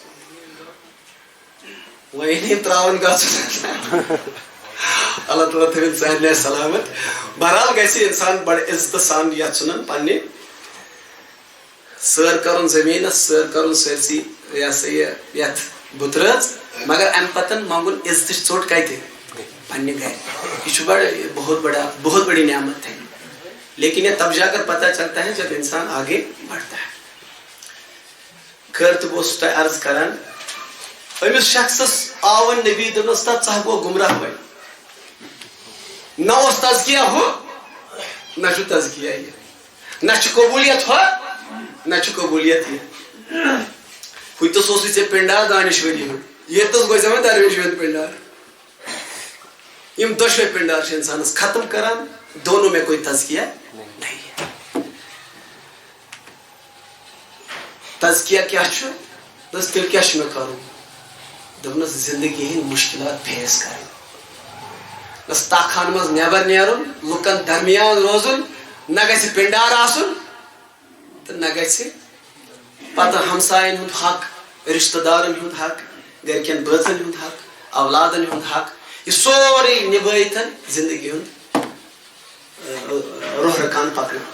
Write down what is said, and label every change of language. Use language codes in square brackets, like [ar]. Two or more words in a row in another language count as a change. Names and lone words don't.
[ks] وۄنۍ تراون گژھُن اللہ تعالیٰ تھٲوِن سارنٕے سلامت. بہرحال گژھِ انسان بڑٕ عزتہٕ سان یتھ ژھُنن پننہِ سٲر کرُن زٔمیٖنس سٲر کرُن سٲرسٕے یہِ ہسا یہِ یتھ بُترٲژ. مگر امہِ پتہٕ منٛگُن عزتٕچ ژوٚٹ کتہِ پننہِ گرِ. [ur] یہ چھُ بہت بڑی نعمت ہے. لیکن یہ تب جا کر پتہ چلتا ہے جب انسان آگے بڑھتا ہے. [ks] خیر تو بہٕ اوسُس تۄہہِ عرض کران أمِس شخصس آو نبی دوٚپنس تا ژٕ گوٚو گمراہ وۄنۍ. نہ اوس تزکیہ ہُہ نہ چھُ تزکیہ یہِ نہ چھُ قبولیت ہُہ نہ چھُ قبولیت یہِ. ہُتس اوسُے ژےٚ پنڈار دانشوری ہُنٛد ییٚتس گوٚو ژےٚ وۄنۍ درویش ہُنٛد پنڈار. یِم دۄشوے پنڈار چھِ انسانس ختم کران. [ur] دونوں میں کوئی تزکیہ نہیں ہے. [ks] تزکیہ کیا چھُ دس تیٚلہِ کیٛاہ چھُ مےٚ کرُن دوٚپنس زندگی ہٕنٛدۍ مُشکلات فیس کرٕنۍ. دس تاخان منٛز نٮ۪بر نیرُن لُکن درمیان روزُن نہ گژھِ پنڈار آسُن تہٕ نہ گژھِ پتہٕ ہمساین ہُنٛد حق رشتہٕ دارن ہُنٛد حق گرِکٮ۪ن بٲژن ہُنٛد حق اولادن ہُنٛد حق یہِ سورُے نِبٲیِتھ زندگی ہُنٛد روح رکان پکناوُن.